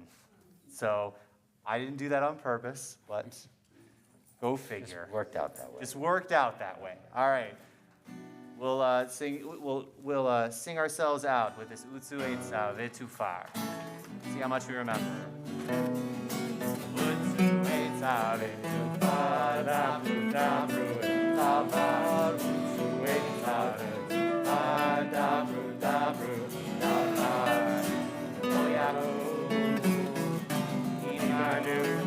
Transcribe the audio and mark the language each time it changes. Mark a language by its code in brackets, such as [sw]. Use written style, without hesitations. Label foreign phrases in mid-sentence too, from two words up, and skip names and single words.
[en] So I didn't do that on purpose, but go figure. Just worked out that way. Just worked out that way. All right. We'll sing ourselves out with this [he] עוצו עצה ותופר. [en] See how much we remember. [he] עוצו עצה ותופר, דברו, דברו, דבר. עוצו עצה ותופר, דברו, דברו, Davar. Oyaro, Inadu.